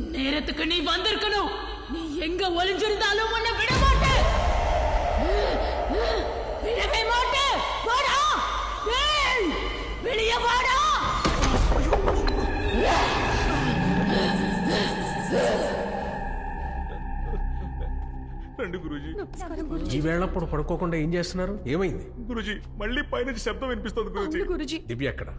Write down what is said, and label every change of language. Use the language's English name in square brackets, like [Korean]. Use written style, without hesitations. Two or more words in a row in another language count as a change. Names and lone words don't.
[Tamil] நேரத்துக்கு நீ வந்திருக்கணும். நீ எங்க ஒளிஞ்சிருந்தாலும் உன்னை விட மாட்டேன். விடவே மாட்டேன். வாடா, வெளியே வாடா. [Telugu] రండి గురూజీ. ఈ వేళప్పుడు పడుకోకుండా ఏం చేస్తున్నారు? ఏమైంది? గురూజీ మళ్ళీ పైనుంచి శబ్దం వినిపిస్తుంది గురూజీ. గురుజీ దివ్య ఎక్కడ?